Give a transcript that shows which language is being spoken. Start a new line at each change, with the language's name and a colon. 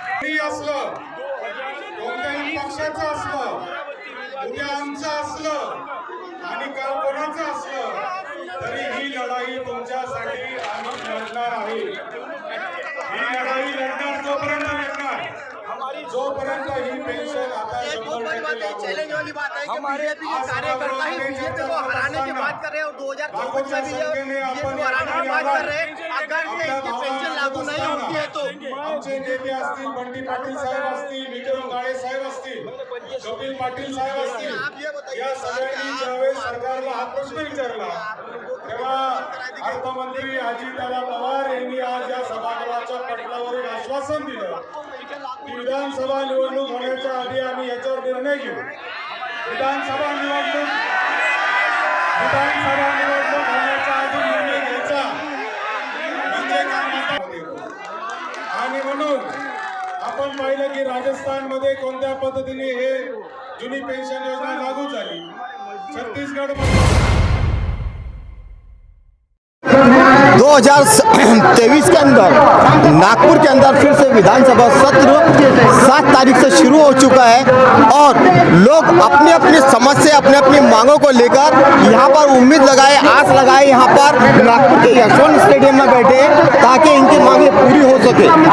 Marathi: मी असलं, कोणत्याही पक्षाचं असलं, उद्या आमचं असलं आणि काल कोणाचं असलं, तरी ही लढाई तुमच्यासाठी आम्ही लढणार आहे। ही लढाई लढणार, जोपर्यंत लढणार, जोपर्यंत ही पेंशन आता
Hindi: चैलेंज वाली बात है कि बीजेपी के कार्यकर्ता ही बीजेपी को हराने की बात कर रहे हैं और 2024 में भी बीजेपी को हराने की बात कर रहे हैं। अगर इसकी पेंशन लागू नहीं होती है तो
Marathi: आमचे नेते असतील, बंटी पाटील साहेब असतील, विक्रम काळे साहेब असतील, कपिल पाटील साहेब असतील, या सगळ्यांनी ज्यावेळेस सरकारला हा प्रश्न विचारला, तेव्हा अर्थमंत्री अजितदादा पवार यांनी आज या सभागृहाच्या पटलावरून आश्वासन दिलं की विधानसभा निवडणूक होण्याच्या आधी आम्ही याच्यावर निर्णय घेऊ। विधानसभा निवडणूक होण्याच्या आधी निर्णय घ्यायचा म्हणजे काय। आणि म्हणून आपण पाहिलं की राजस्थानमध्ये कोणत्या पद्धतीने हे जुनी पेन्शन योजना लागू झाली। छत्तीसगड
Hindi: 2023 के अंदर नागपुर के अंदर फिर से विधानसभा सत्र 7 तारीख से शुरू हो चुका है और लोग अपनी अपनी समस्या अपनी अपनी मांगों को लेकर यहाँ पर उम्मीद लगाए, आस लगाए, यहाँ पर नागपुर के यशवंत स्टेडियम में बैठे ताकि इनकी मांगे पूरी हो सके।